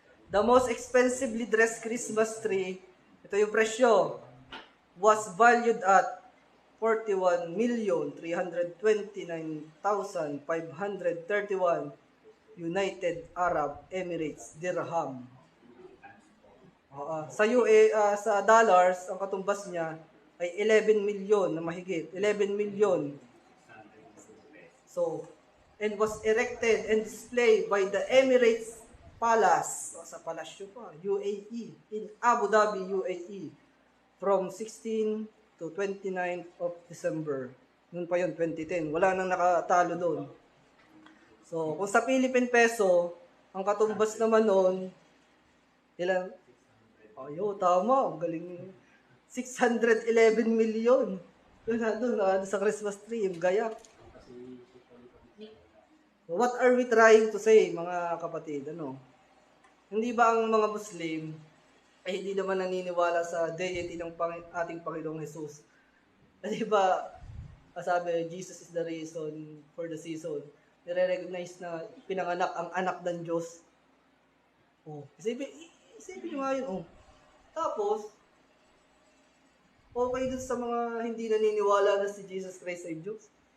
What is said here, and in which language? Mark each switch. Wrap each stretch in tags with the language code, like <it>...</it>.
<en>The most expensively dressed Christmas tree,</en> <tl>ito yung presyo,</tl> <en>was valued at 41,329,531 United Arab Emirates dirham.</en> <tl>Sa sa dollars, ang katumbas niya ay 11 million na mahigit.</tl> <en>11 million. So, and was erected and displayed by the Emirates Palace,</en> <tl>sa palasyo pa,</tl> <en>UAE, in Abu Dhabi, UAE, from 16 to 29 of December.</en> <tl>Noon pa yun, 2010. Wala nang nakatalo doon. So, kung sa Philippine peso, ang katumbas naman noon, ilan? Tama, ang galing. 611 million. Doon sa Christmas tree, yung gayak.</tl> <en>So, what are we trying to say,</en> <tl>mga kapatid? Hindi ba ang mga Muslim ay hindi naman naniniwala sa deity ng ating Panginoong Jesus? Di ba, sabi,</tl> <en>Jesus is the reason for the season.</en> <tl>Nire-recognize na pinanganak ang anak ng Diyos. Isipin nyo nga yun. Tapos, okay dun sa mga hindi naniniwala na si Jesus Christ ay Diyos.</tl>